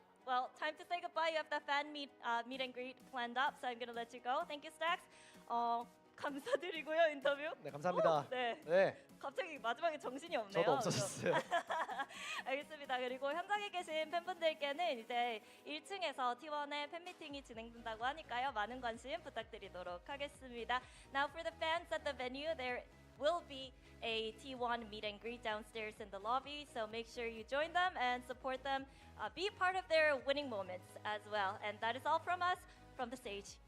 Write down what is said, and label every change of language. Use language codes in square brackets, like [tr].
[en] Well, time to say goodbye. You have the fan meet and greet planned up, so I'm gonna let you go. Thank you, Stacks. [ko] 감사드리고요, 인터뷰. 네, 감사합니다. 네. 갑자기 마지막에 정신이 없네요. 저도 없어졌어요. 알겠습니다. 그리고 현장에 계신 팬분들께는 이제 1층에서 T1의 팬미팅이 진행된다고 하니까요. 많은 관심 부탁드리도록 하겠습니다. [en] Now for the fans at the venue, there will be a T1 meet and greet downstairs in the lobby, so make sure you join them and support them. Be part of their winning moments as well. And that is all from us. from the stage.